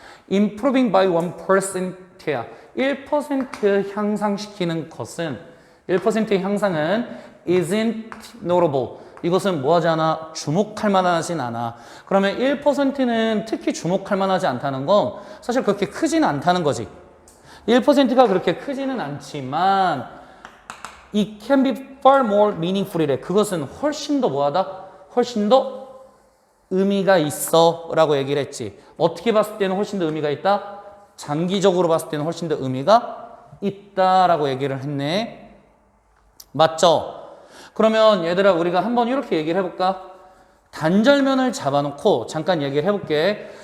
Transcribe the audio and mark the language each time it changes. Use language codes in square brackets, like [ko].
[en] improving by 1% [ko] 야. 1% 향상시키는 것은 1%의 향상은 [en] isn't notable. [ko] 이것은 뭐하지 않아? 주목할 만하진 않아. 그러면 1%는 특히 주목할 만하지 않다는 건 사실 그렇게 크지는 않다는 거지. 1%가 그렇게 크지는 않지만 [en] it can be far more meaningful이래. [ko] 그것은 훨씬 더 뭐하다? 훨씬 더 의미가 있어 라고 얘기를 했지. 어떻게 봤을 때는 훨씬 더 의미가 있다? 장기적으로 봤을 때는 훨씬 더 의미가 있다라고 얘기를 했네. 맞죠? 그러면 얘들아 우리가 한번 이렇게 얘기를 해볼까? 단절면을 잡아놓고 잠깐 얘기를 해볼게.